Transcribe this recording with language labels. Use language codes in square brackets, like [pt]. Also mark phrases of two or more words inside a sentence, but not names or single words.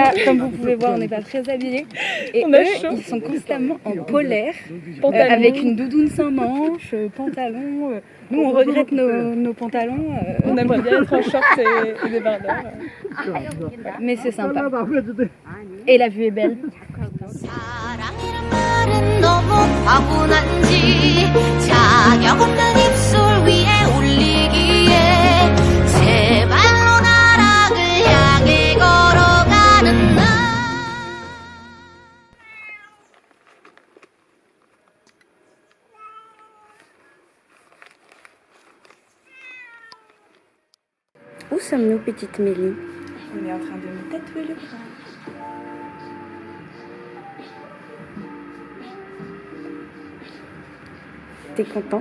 [fr] là, comme vous pouvez voir, on n'est pas très habillés. Et on a eux, chaud. Ils sont constamment en polaire, avec une doudoune sans manches, pantalon. Nous, on regrette nos pantalons. On aimerait bien être en short et débardeur. Mais c'est sympa. Et la vue est belle. [ko] 사랑이란 말은 너무 과분한지 자격 없는 입술 위에 올리기에 제 발로 나락을 향해 걸어가는 나 [fr] Où sommes-nous, petite Mélie? On est en train de me tatouer le bras. T'es contente?